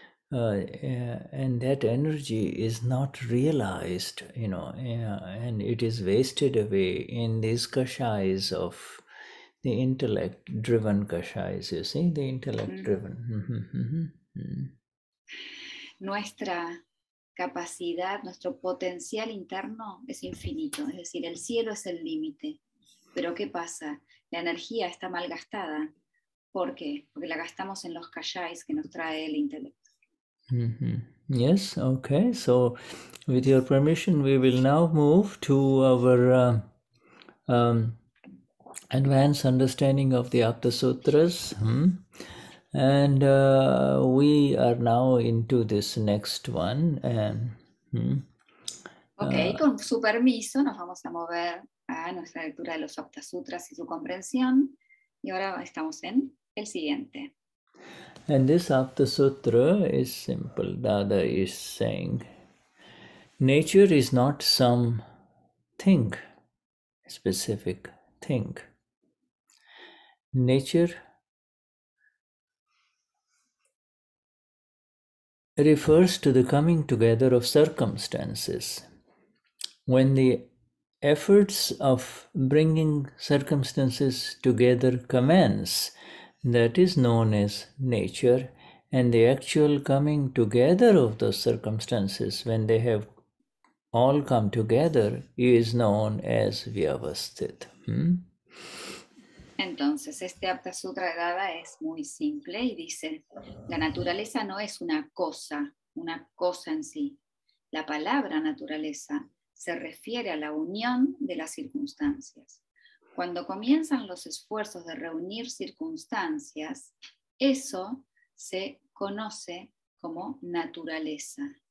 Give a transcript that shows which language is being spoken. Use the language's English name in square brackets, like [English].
[English] And that energy is not realized, and it is wasted away in these kashais of the intellect-driven kashais, you see, the intellect-driven. [Spanish] Nuestra capacidad, nuestro potencial interno es infinito, es decir, el cielo es el límite. Pero ¿qué pasa? La energía está mal gastada. ¿Por qué? Porque la gastamos en los kashais que nos trae el intelecto. [English] Yes, okay. So, with your permission, we will now move to our advanced understanding of the Aptasutras. And we are now into this next one. And [Spanish] Ok, con su permiso nos vamos a mover a nuestra lectura de los Aptasutras y su comprensión. Y ahora estamos en el siguiente. [English] And this Aptasutra is simple. Dada is saying, nature is not some thing, specific thing. Nature refers to the coming together of circumstances. When the efforts of bringing circumstances together commence, that is known as nature, and the actual coming together of those circumstances, when they have all come together, is known as Vyavasthit. [Spanish] Entonces, este Aptasutra de Dada es muy simple y dice, la naturaleza no es una cosa en sí. La palabra naturaleza se refiere a la unión de las circunstancias. Cuando comienzan los esfuerzos de reunir circunstancias, eso se conoce como naturaleza.